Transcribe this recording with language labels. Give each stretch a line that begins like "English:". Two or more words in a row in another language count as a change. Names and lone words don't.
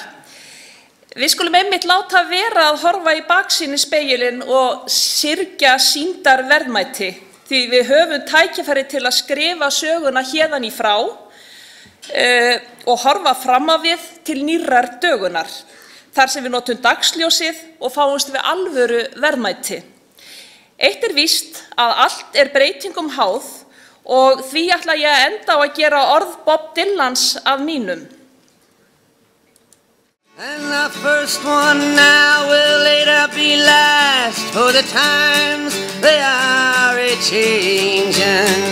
Icelandic: Við skulum einmitt láta vera að horfa í baksýnisspegilinn og syrgja sýndar verðmæti því við höfum tækifæri til að skrifa söguna héðan í frá og horfa fram á við til nýrrar dögunar. Þar sem við notum dagsljósið og fáumst við alvöru verðmæti. Eitt víst að allt breytingum háð og því ætla ég að enda á að gera orð Bob Dylans að mínum.
English: And the first one now will later be last, for the times they are a-changin'.